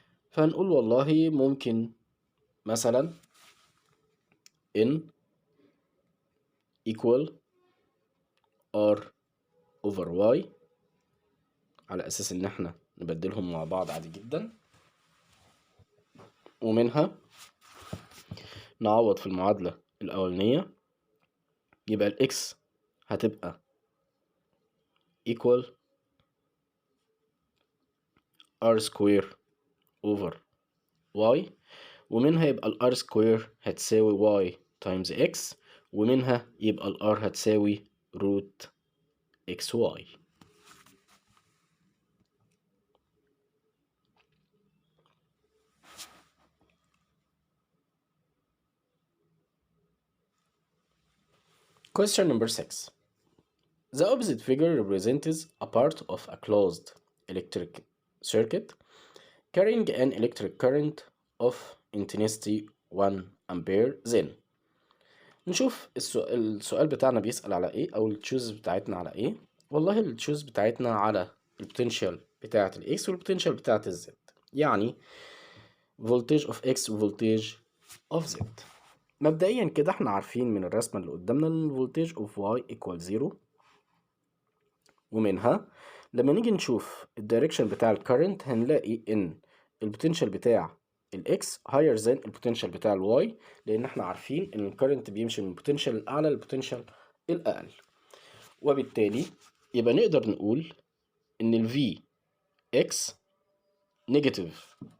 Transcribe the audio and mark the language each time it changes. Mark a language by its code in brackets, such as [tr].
[ar] فهنقول والله ممكن مثلا [en] N equal R over Y، [ar] على أساس إن احنا نبدلهم مع بعض عادي جدا. ومنها نعوض في المعادلة الأولانية، يبقى الإكس هتبقى [en] equal r square over y، [ar] ومنها يبقى ال [en] r square [ar] هتساوي [en] y times x، ومنها يبقى ال r هتساوي root xy. Question number 6. The opposite figure represents a part of a closed electric circuit carrying an electric current of intensity 1 ampere. [ar] Then نشوف السؤال بتاعنا بيسأل على ايه، او التشوز بتاعتنا على ايه. والله التشوز بتاعتنا على البوتنشال بتاعت الاكس والبوتنشال بتاعت الزد، يعني [en] voltage of x [ar] و [en] voltage of z. [ar] مبدئيا كده احنا عارفين من الرسمة اللي قدامنا ان [en] voltage of y equal 0، [ar] ومنها لما نيجي نشوف الدايركشن بتاع الكرنت هنلاقي ان البوتنشال بتاع الاكس [en] higher than [ar] البوتنشال بتاع الواي، لان احنا عارفين ان الكرنت بيمشي من البوتنشال الاعلى للبوتنشال الاقل، وبالتالي يبقى نقدر نقول ان ال Vx نيجاتيف